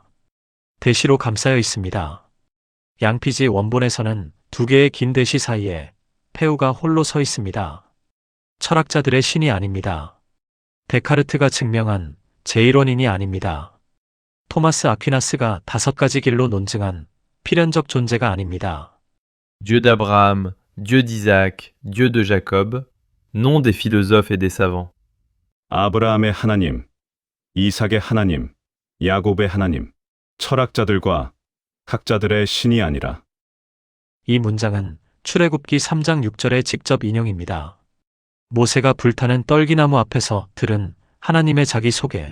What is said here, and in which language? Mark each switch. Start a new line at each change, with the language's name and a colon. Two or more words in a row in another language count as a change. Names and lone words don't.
Korean: 대시로 감싸여 있습니다. 양피지 원본에서는 두 개의 긴 대시 사이에 폐우가 홀로 서 있습니다. 철학자들의 신이 아닙니다. 데카르트가 증명한 제1원인이 아닙니다. 토마스 아퀴나스가 5가지 길로 논증한 필연적 존재가 아닙니다.
French: Dieu d'Abraham, Dieu d'Isaac, Dieu de Jacob, nom des philosophes et des savants.
Korean: 아브라함의 하나님, 이삭의 하나님, 야곱의 하나님, 철학자들과 학자들의 신이 아니라 이 문장은 출애굽기 3장 6절의 직접 인용입니다. 모세가 불타는 떨기나무 앞에서 들은 하나님의 자기 소개.